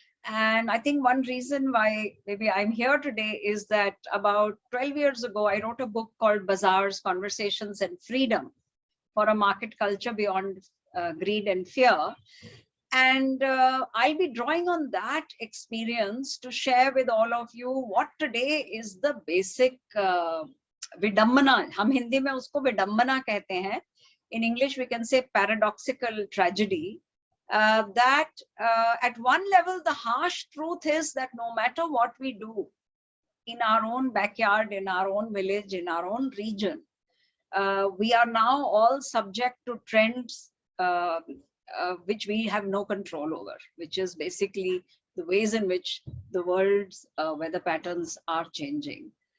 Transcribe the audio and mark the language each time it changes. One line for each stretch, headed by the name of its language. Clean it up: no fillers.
English: And I think one reason why maybe I'm here today is that about 12 years ago, I wrote a book called Bazaars, Conversations and Freedom for a Market Culture Beyond Greed and Fear. And I'll be drawing on that experience to share with all of you what today is the basic vidambana.
Hindi: हम हिंदी में उसको vidambana कहते हैं.
English: In English, we can say paradoxical tragedy. That at one level, the harsh truth is that no matter what we do in our own backyard, in our own village, in our own region, we are now all subject to trends which we have no control over, which is basically the ways in which the world's weather patterns are changing.